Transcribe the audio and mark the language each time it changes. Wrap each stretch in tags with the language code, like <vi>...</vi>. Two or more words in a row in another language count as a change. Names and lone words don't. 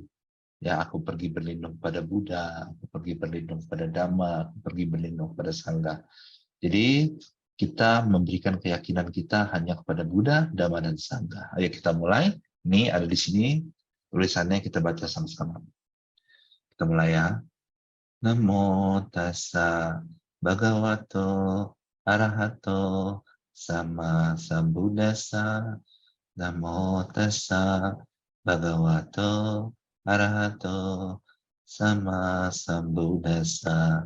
<id>Ya, aku pergi berlindung pada Buddha, aku pergi berlindung pada Dhamma, aku pergi berlindung pada Sangha. Jadi kita memberikan keyakinan kita hanya kepada Buddha, Dhamma, dan Sangha. Ayo kita mulai. Ini ada di sini tulisannya, kita baca sama-sama. Kita mulai ya.</id> <pi>Namo Tassa Bhagavato Arahato Sama Sambuddhassa. Namo Tassa Bhagavato Arahato Sama Sambuddhassa.</pi>